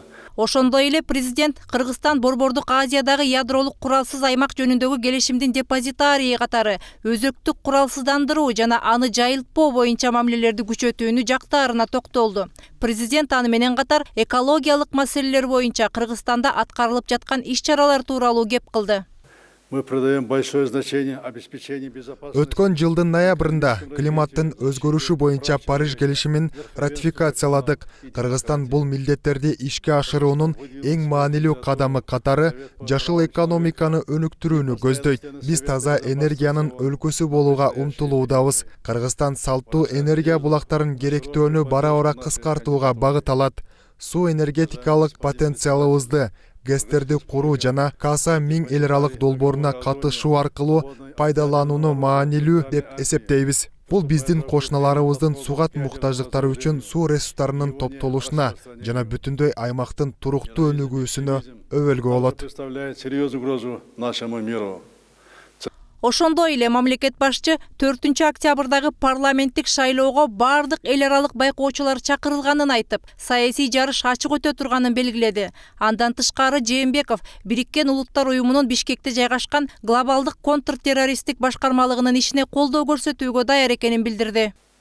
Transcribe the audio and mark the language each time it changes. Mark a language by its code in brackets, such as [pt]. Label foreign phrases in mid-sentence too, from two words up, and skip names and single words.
[ky] Ошондой эле президент Кыргызстан Борбордук Азиядагы ядролук куралсыз аймак жөнүндөгү келишимдин депозитарии катары өзөктүк куралсыздандыруу жана аны жайылтпоо боюнча мамилелерди күчөтүүнү жактаарына токтолду. Президент аны менен катар экологиялык маселелер боюнча Кыргызстанда аткарылып жаткан иш-чаралар тууралуу кеп кылды. [ru] Мы придаем большое значение обеспечению безопасности. [ky] Өткөн жылдын ноябрында климаттын өзгөрүшү боюнча Париж келишимин ратификацияладык. Кыргызстан бул милдеттерди ишке ашыруунун эң маанилүү кадамы катары жашыл экономиканы өнүктүрүүнү көздөйт. Биз таза энергиянын өлкөсү болууга умтулуудабыз. Кыргызстан салттуу энергия булактарын керектөөнү бара-бара кыскартууга багыт алат. Суу энергетикалык потенциалыбызды ГЭСтерди куруу жана Каса 1000 эл аралык долбооруна катышуу аркылуу пайдаланууну маанилүү деп эсептейбиз. Бул биздин кошуналарыбыздын сугат муктаждыктары үчүн суу ресурстарынын топтолушуна жана бүтүндөй аймактын туруктуу өнүгүүсүнө өбөлгө болот. [ru] Представляет серьезную угрозу нашему миру. [ky] Ошондой эле мамлекет башчы 4-октябрдагы парламенттик шайлоого бардык эл аралык байкоочулар чакырылганын айтып, саясий жарыш ачык өтө турганын белгиледи. Андан тышкары Жээнбеков Бириккен Улуттар Уюмунун Бишкекте жайгашкан глобалдык контртеррористтик башкармалыгынын ишине колдоо көрсөтүүгө даяр экенин билдирди.